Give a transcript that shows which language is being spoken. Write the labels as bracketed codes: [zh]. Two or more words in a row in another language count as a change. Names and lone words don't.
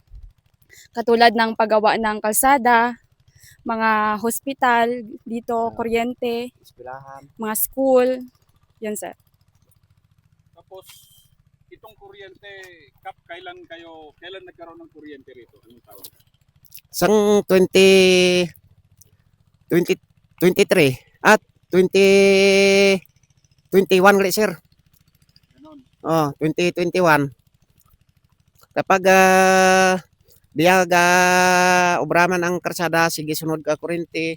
[tl] Katulad ng paggawa ng kalsada, mga hospital dito, kuryente, Eskwelahan. mga school. Yan sir. Tapos itong kuryente, kailan nagkaroon ng kuryente rito? Anong taon? [krj] Sang 2023 at 2021 gali sir. [tl] Ganon. 2021. [krj] Kapag biyag obraman ang karsada, sige sunod ka kuryente.